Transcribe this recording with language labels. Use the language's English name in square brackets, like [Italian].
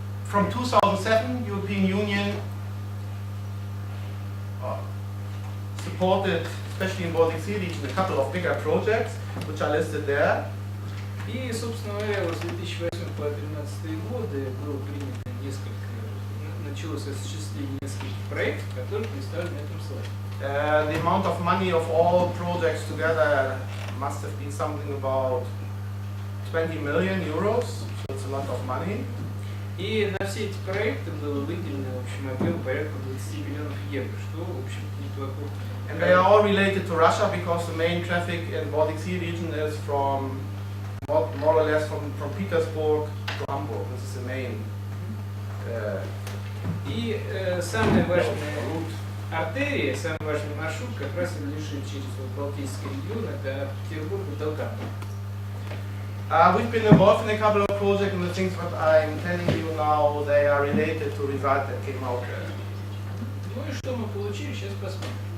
[English] From 2007, European Union supported, especially in Baltic Sea region, a couple of bigger projects, which are listed there. [Russian] И, собственно говоря, с 2008 по 2013 годы было принято началось осуществление нескольких проектов, которые представлены на этом слайде. [English] The amount of money of all projects together must have been something about 20 million euros, so it's a lot of money. [Russian] И на все эти проекты было выделено в общем объем порядка 20 миллионов евро, что, в общем-то, неплохо. [English] And they are all related to Russia because the main traffic in Baltic Sea region is from more or less from Petersburg to Hamburg. This is the main. [Russian] И самая важная артерия, самый важный маршрут как раз лежит через Балтийский регион, это Петербург и Таллинского. [English] We've been involved in a couple of projects, and the things that I'm telling you now, they are related to results that came out there. [Russian] Ну и что мы получили, сейчас посмотрим.